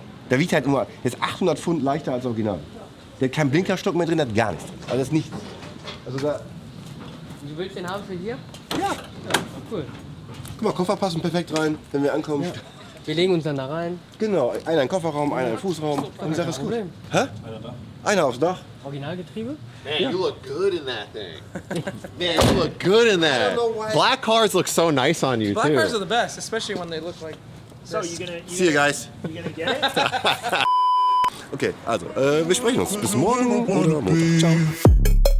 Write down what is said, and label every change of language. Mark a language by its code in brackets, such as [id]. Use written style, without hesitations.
[de] Der wiegt halt nur jetzt 800 Pfund leichter als Original. Der hat keinen Blinkerstock mehr drin, der hat gar nichts drin. Also das ist nichts. Also da. Du willst den haben für hier? Ja. Cool. Guck mal, Koffer passen perfekt rein, wenn wir ankommen. Ja. Wir legen uns dann da rein. Genau, einer in den Kofferraum, einer in den Fußraum. Und die Sache ist gut. Problem. Hä? Einer aufs Dach. Originalgetriebe? [en] Man, you look good in that thing. Man, you look good in that. Black cars look so nice on you, Black too. cars are the best, especially when they look like. So you gonna See you guys. you gonna get it? [de] Okay, also, wir sprechen uns. Bis morgen oder Montag. Ciao.